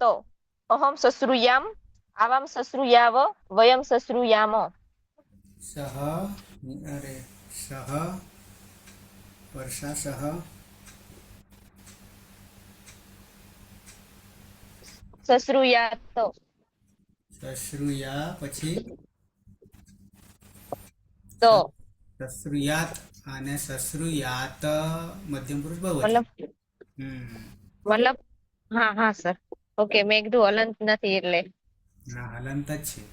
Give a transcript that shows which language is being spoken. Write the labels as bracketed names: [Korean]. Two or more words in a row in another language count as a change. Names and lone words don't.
[Sanskrit] अहं शश्रूयाम् आवां शश्रूयाव वयं शश्रूयाम। सह अरे सह वर्षा सह शश्रूयात शश्रुया પછી [Gujarati] તો [Sanskrit] શશ્રુયાત અને શશ્રુયાત [Gujarati] મધ્યમ પુરુષ બહુવચન। મતલબ મતલબ હા હા સર ઓકે મેં કીધું હલંત નથી એટલે ના હલંત જ છે।